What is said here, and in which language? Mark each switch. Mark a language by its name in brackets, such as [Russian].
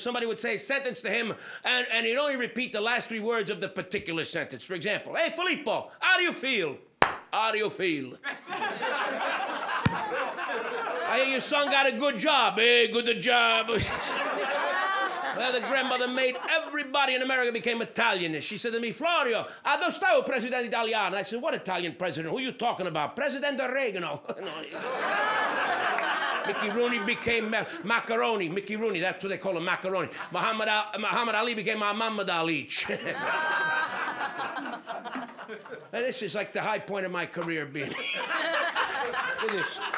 [English] Somebody would say a sentence to him, and he'd only repeat the last 3 words of the particular sentence. For example, hey, Filippo, how do you feel? How do you feel? I hear your son got a good job. Hey, good job. Well, the grandmother made everybody in America became Italian. [Italian] She said to me, Florio, dove sta il presidente italiano? [English] I said, what Italian president? Who are you talking about? President Oregano. Mickey Rooney became Macaroni. Mickey Rooney, that's what they call him, Macaroni. Muhammad Ali became Muhammad Ali. And this is like the high point of my career being. Look at this.